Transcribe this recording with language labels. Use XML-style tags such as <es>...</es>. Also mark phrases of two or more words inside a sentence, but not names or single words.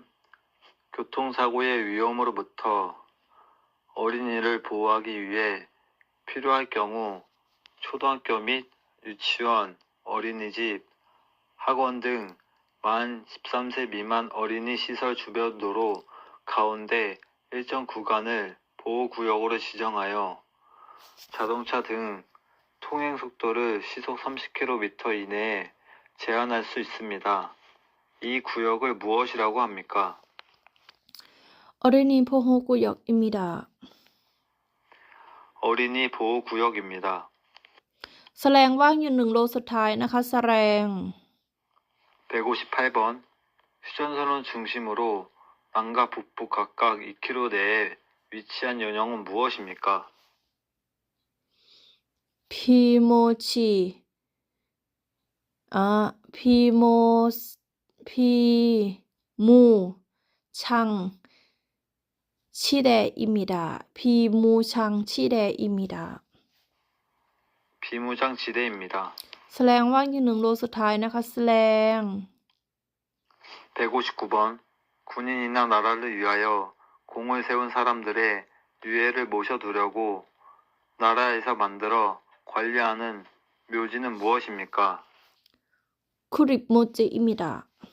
<ko>교통사고의 위험으로부터 어린이를 보호하기 위해 필요할 경우 초등학교 및 유치원, 어린이집, 학원 등 만 13세 미만 어린이 시설 주변 도로 가운데 일정 구간을 보호구역으로 지정하여 자동차 등 통행 속도를 시속 30km 이내에 제한할 수 있습니다. 이 구역을 무엇이라고 합니까? 어린이 보호구역입니다. 어린이 보호구역입니다.</ko> <th>แสลงว่างอยู่หนึ่งโลสุดท้ายนะคะแสลง</th> <ko>158번 휴전선을 중심으로 남과 북부 각각 2km 내에 위치한 연령은 무엇입니까? พีโมชีพีโมพีมูชัง 치대입니다. 비무장 치대입니다. 비무장 지대입니다.</ko> <th>แสลงว่างอยู่หนึ่งโลสุดท้ายนะคะแสลง</th> <ko>159번 군인이나 나라를 위하여 공을 세운 사람들의 유해를 모셔두려고 나라에서 만들어 관리하는 묘지는 무엇입니까? 쿠립모지입니다.</ko>